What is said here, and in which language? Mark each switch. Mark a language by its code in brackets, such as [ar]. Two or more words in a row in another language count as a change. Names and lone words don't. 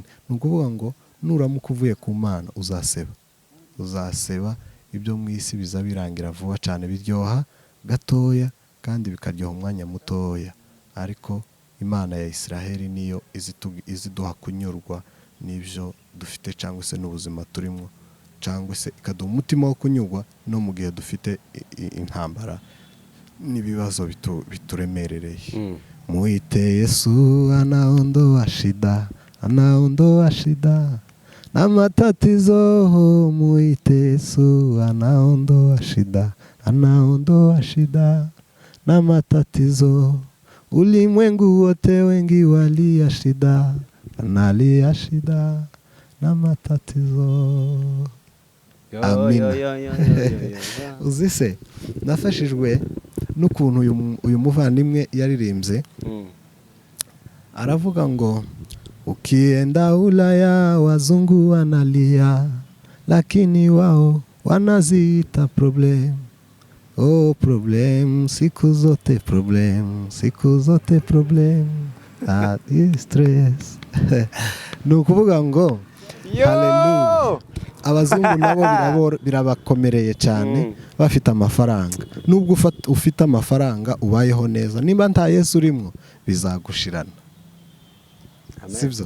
[rw] Ni ukuvuga ngo nuramuka uvuye ku Mana uzaseba ibyo mu isi biza birangira vuba cyane, biryoha gatoya kandi bikaryoha umwanya mutoya, ariko Imana ya Israheli niyo iziduha kunyurwa n'ibyo dufite cyangwa se n'ubuzima turimo, cyangwa se ikaduha umutima wo kunyurwa no mu gihe dufite intambara n'ibibazo bituremerereye. [sw] Muite Yesu, anaondoa shida na matatizo, muite Yesu, anaondoa shida, anaondoa shida na matatizo. Ulimwengu wote wengi walia shida, analia shida na matatizo. Amina. [rw] Uzise nafashijwe n'ukuntu uyu muvandimwe yaririmbye. Aravuga ngo [sw] ukienda Ulaya wazungu wanalia, lakini wao wanaziita problem. Oh problem, siku zote problem, siku zote problem. Stress. [rw] Ni ukuvuga ngo haleluya. Abazungu nabo birabakomereye cyane bafite amafaranga. Nubwo ufite amafaranga ubayeho neza, nimba nta Yesu urimo bizagushirana. Sibyo?